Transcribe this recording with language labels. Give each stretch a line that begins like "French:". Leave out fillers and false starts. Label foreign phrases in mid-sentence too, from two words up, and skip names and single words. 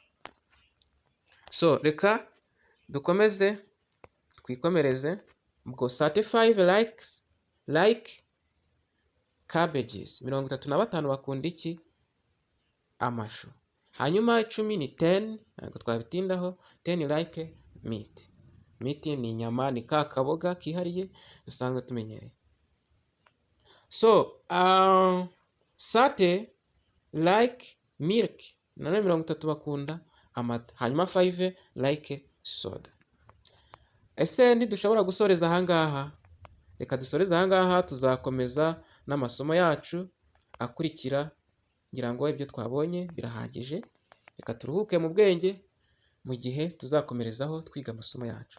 Kinyarwanda: So reka dukomeze twikomereze.
English: Ubwo 35 like cabbages.
Kinyarwanda: 35 bakunda iki? Amashu. Hanyuma 10 ni 10, ntabwo twabitindaho.
English: 10 like meat.
Kinyarwanda: Meat ni inyama, ni ka kaboga kihariye dusanzwe tumenyereye.
English: So 30 like milk.
Kinyarwanda: Nanone 30 bakunda amata. Hanyuma 5
English: like soda.
Kinyarwanda: Ese ntidushobora gusoreza ahangaha? Reka dusoreze ahangaha, tuzakomeza n'amasomo yacu akurikira. Ngira ngo ibyo twabonye birahagije. Reka turuhuke mu bwenge mu gihe tuzakomerezaho twiga amasomo yacu.